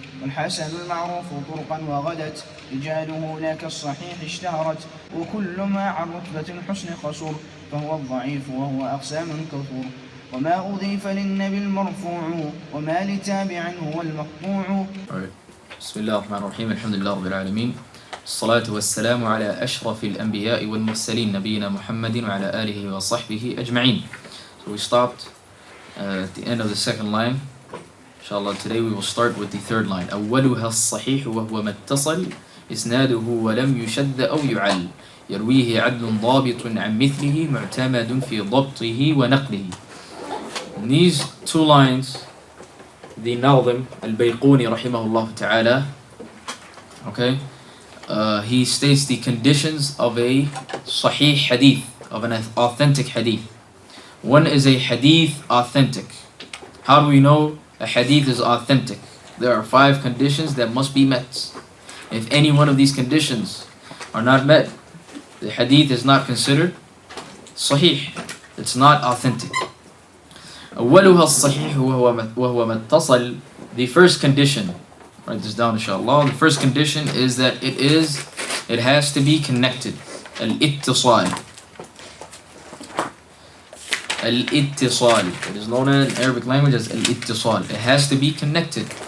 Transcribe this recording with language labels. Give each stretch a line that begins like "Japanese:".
Arabic: والحسن المعروف طرقا وغدت رجاله لا كالصحيح اشتهرت، وكل ما عن رتبة الحسن خسر، فهو الضعيف وهو أقسام كثر. وما أضيف للنبي المرفوع وما لتابع هو المقطوع. بسم الله الرحمن الرحيم. الحمد لله رب العالمين، الصلاة والسلام على أشرف الأنبياء والمرسلين نبينا محمد وعلى آله وصحبه أجمعين.
English: So we stopped at the end of the second line. Inshallah, today we will start with the third line.
Arabic: أولها الصحيح وهو ما اتصل إسناده ولم يشد أو يعل، يرويه عدل ضابط عن مثله معتمد في ضبطه ونقله.
English: In these two lines, the Nazim Al-Bayquniyyah rahimahullah ta'ala, okay, he states the conditions of a sahih hadith, of an authentic hadith. One is a hadith authentic. How do we know a hadith is authentic? There are 5 conditions that must be met. If any one of these conditions are not met, the hadith is not considered sahih. It's not authentic.
Arabic: أولها الصحيح وهو ما اتصل.
English: The first condition, write this down inshallah. The first condition is that it has to be connected. Al-ittisal. Al-ittisal. It is known in Arabic language as al-ittisal. It has to be connected.